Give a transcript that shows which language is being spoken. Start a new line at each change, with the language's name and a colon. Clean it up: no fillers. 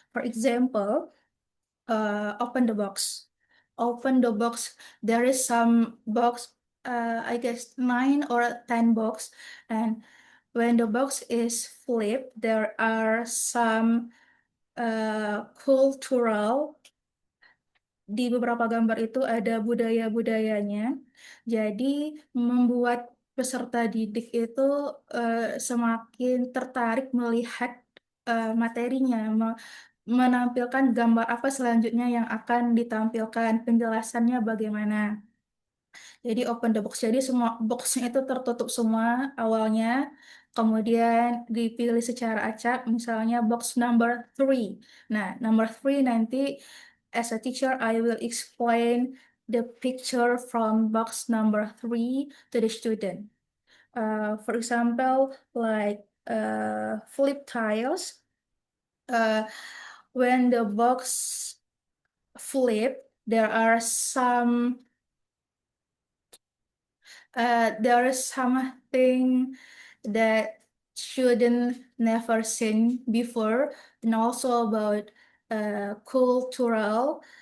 English: For example, open the box. Open the box. There is some box, I guess 9 or 10 box, and when the box is flipped, there are some cultural.
Indonesian: Di beberapa gambar itu ada budaya-budayanya. Jadi membuat peserta didik itu semakin tertarik melihat materinya, menampilkan gambar apa selanjutnya yang akan ditampilkan, penjelasannya bagaimana. Jadi
English: open the box,
Indonesian: jadi semua boxnya itu tertutup semua awalnya, kemudian dipilih secara acak, misalnya box number 3.
English: Nah, number 3 nanti as a teacher, I will explain the picture from box number 3 to the student. For example, like flip tiles. When the box flip, there is something that student never seen before, and also about cultural.